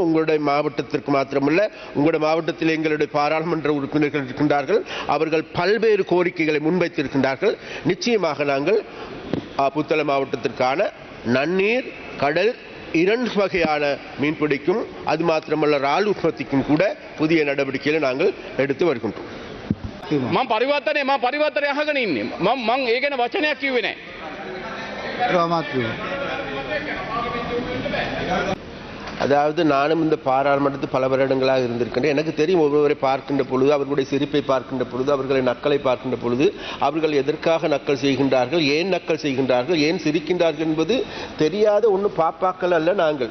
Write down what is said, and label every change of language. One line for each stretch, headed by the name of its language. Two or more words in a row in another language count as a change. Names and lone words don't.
Tamil: உங்களுடைய மாவட்டத்திற்கு மாத்திரமல்ல, உங்களுடைய மாவட்டத்தில் எங்களுடைய பாராளுமன்ற உறுப்பினர்கள் இருக்கின்றார்கள். அவர்கள் பல்வேறு கோரிக்கைகளை முன்வைத்திருக்கின்றார்கள். நிச்சயமாக நாங்கள் புத்தளம் மாவட்டத்திற்கான நன்னீர், கடல், 2 வகையான மீன்பிடிக்கும், அது மாத்திரமல்ல இறால் உற்பத்திக்கும் கூட புதிய நடவடிக்கைகளை நாங்கள் எடுத்து வருகின்றோம்.
Sinhala: මම පරිවර්තනය අහගෙන ඉන්නේ. මම ඒ ගැන වචනයක් කිව්වේ නැහැ.
Tamil: அதாவது நானும் இந்த பாராளுமன்றத்தில் பல வருடங்களாக இருந்திருக்கின்றேன். எனக்கு தெரியும், ஒருவரை பார்க்கின்ற பொழுது, அவர்களுடைய சிரிப்பை பார்க்கின்ற பொழுது, அவர்களை நக்கலை பார்க்கின்ற பொழுது அவர்கள் எதற்காக நக்கல் செய்கின்றார்கள், ஏன் நக்கல் செய்கின்றார்கள், ஏன் சிரிக்கின்றார்கள் என்பது தெரியாத ஒன்று பாப்பாக்கள் அல்ல நாங்கள்.